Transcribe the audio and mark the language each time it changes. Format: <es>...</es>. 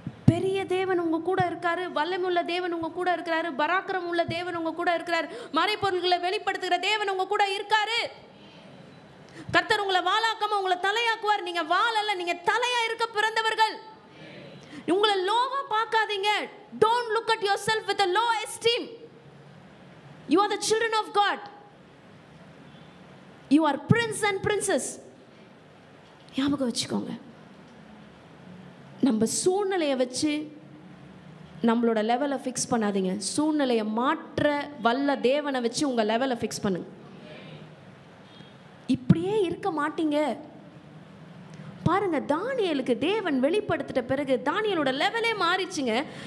<ta>பெரிய தேவன் உங்க கூட இருக்காரு, வல்லமுள்ள தேவன் உங்க கூட இருக்கிறாரு, பராக்கிரம் உள்ள தேவன் உங்க கூட இருக்கிறார், மறைபொருள்களை வெளிப்படுத்துகிற தேவன் உங்க கூட இருக்காரு. கர்த்தர் உங்களை வாளாக்காம உங்களை தலையாக்குவார். நீங்க வாள் அல்ல, நீங்க தலையா இருக்க பிறந்தவர்கள். உங்களை லோவா பார்க்காதீங்க.</ta> <en>Don't look at yourself with a low esteem. You are the children of God. You are prince and princess.</en> <ta>ஞாபகம் வச்சுக்கோங்க. நம்ம சூழ்நிலையை வச்சு நம்மளோட லெவலை ஃபிக்ஸ் பண்ணாதீங்க. சூழ்நிலையை மாற்ற வல்ல தேவனை வச்சு உங்கள் லெவலை ஃபிக்ஸ் பண்ணுங்க. இப்படியே இருக்க மாட்டீங்க. பாருங்க, தானியேலுக்கு தேவன் வெளிப்படுத்திட்ட பிறகு தானியேலோட லெவலே மாறிச்சுங்க.</ta>